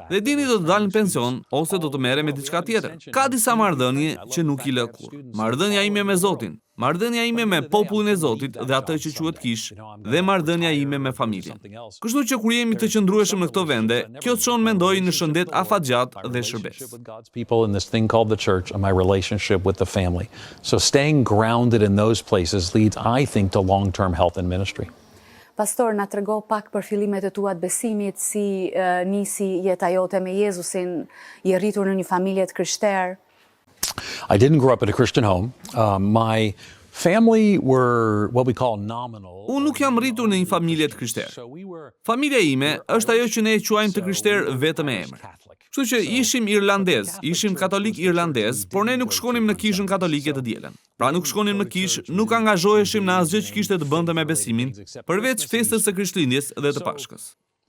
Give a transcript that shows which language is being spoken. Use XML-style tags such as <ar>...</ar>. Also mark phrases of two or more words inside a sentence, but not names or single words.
<sq>Dhe dini, do të dal në pension ose do të merrem me diçka tjetër. Ka disa marrëdhënie që nuk i lë kurrë. Marrëdhënia ime me Zotin, marrëdhënia ime me popullin e Zotit dhe atë që quhet kishë, dhe marrëdhënia ime me familjen. Kështu që kur jemi të qëndrueshëm në këto vende, kjo të çon mendoj në shëndet afatgjat dhe shërbes.</sq> <en>So staying grounded in those places leads, I think, to long-term health and ministry.</en> <sq>Pastor, na trego pak për fillimet e tua të besimit, si nisi jeta jote me Jezusin, je rritur në një familje të krishterë?</sq> <en>I didn't grow up in a Christian home. My family were what we call nominal.</en> <sq>Unë nuk jam rritur në një familje të krishterë. Familja ime është ajo që ne e quajmë të krishterë vetëm me emër. Kështu që ishim irlandez, ishim katolik irlandez, por ne nuk shkonim në kishën katolike të dielën. Pra nuk shkonim në kishë, nuk angazhoheshim në asgjë që kishte të bënte me besimin, përveç festës së Krishtlindjes dhe të Pashkës.</sq>